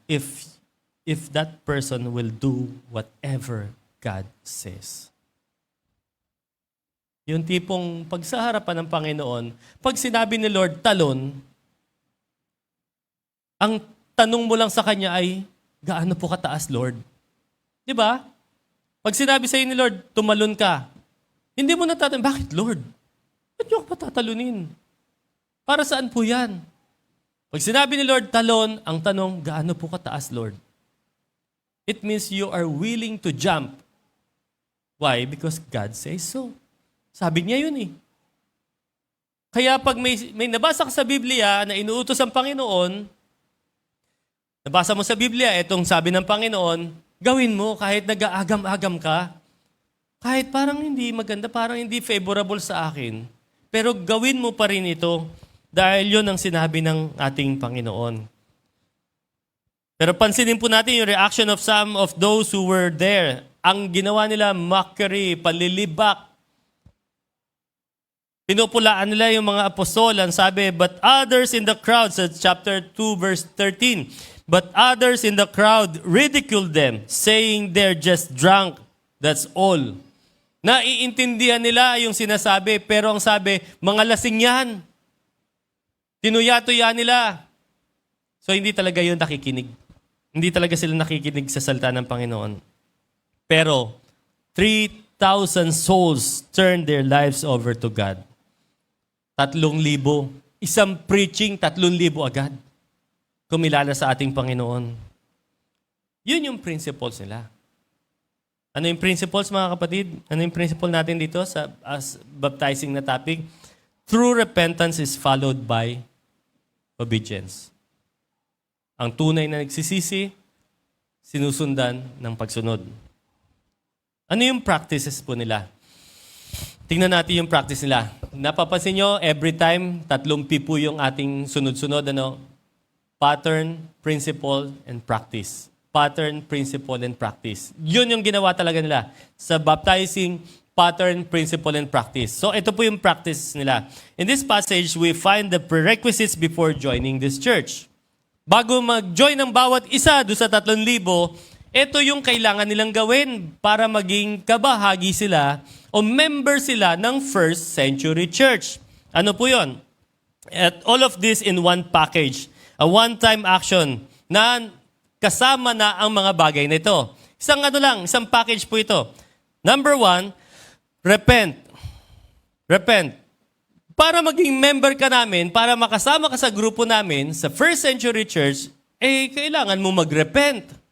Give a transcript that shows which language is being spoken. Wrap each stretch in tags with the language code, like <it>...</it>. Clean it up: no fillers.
<en>If that person will do whatever God says.</en> <tl>Yung tipong pag sa harapan ng Panginoon, pag sinabi ni Lord, talon, ang tanong mo lang sa Kanya ay, gaano po kataas, Lord? Di ba? Pag sinabi sa ni Lord, tumalon ka, hindi mo natatanong, bakit, Lord? Ba't niyo ako patatalunin? Para saan po yan? Pag sinabi ni Lord, talon, ang tanong, gaano po kataas, Lord?</tl> <en>It means you are willing to jump. Why? Because God says so.</en> <tl>Sabi niya yun eh. Kaya pag may nabasa ka sa Biblia na inuutos ang Panginoon, nabasa mo sa Biblia, itong sabi ng Panginoon, gawin mo kahit nag-aagam-agam ka, kahit parang hindi maganda, parang hindi favorable sa akin, pero gawin mo pa rin ito dahil yun ang sinabi ng ating Panginoon. Pero pansinin po natin yung</tl> <en>reaction of some of those who were there.</en> <tl>Ang ginawa nila, mockery, palilibak. Pinupulaan nila yung mga apostol. Ang sabi,</tl> <en>but others in the crowd, sa chapter 2, verse 13, but others in the crowd ridiculed them, saying they're just drunk. That's all.</en> <tl>Naiintindihan nila yung sinasabi, pero ang sabi, mga lasing yan. Tinuya-tuya nila. So hindi talaga yun nakikinig. Hindi talaga sila nakikinig sa salita ng Panginoon. Pero 3</tl> <en>souls turned their lives over to God.</en> <tl>3,000. Isang preaching, 3,000 agad. Kumilala sa ating Panginoon. Yun yung principles nila. Ano yung principles, mga kapatid? Ano yung principle natin dito sa as baptizing na topic?</tl> <en>True repentance is followed by obedience.</en> <tl>Ang tunay na nagsisisi, sinusundan ng pagsunod. Ano yung practices po nila? Tingnan natin yung practice nila. Napapansin nyo, every time, 3 P po yung ating sunod-sunod.</tl> <en>Pattern, principle, and practice. Pattern, principle, and practice.</en> <tl>Yun yung ginawa talaga nila sa baptizing, pattern, principle, and practice. So ito po yung practice nila.</tl> <en>In this passage, we find the prerequisites before joining this church.</en> <tl>Bago mag-join ng bawat isa doon sa 3,000, ito yung kailangan nilang gawin para maging kabahagi sila o member sila ng first century church. Ano po yun?</tl> <en>At all of this in one package. A one-time action</en> <tl>na kasama na ang mga bagay na ito. Isang package po ito. Number 1, repent. Repent. Para maging member ka namin, para makasama ka sa grupo namin, sa first century church, kailangan mo mag-repent.</tl>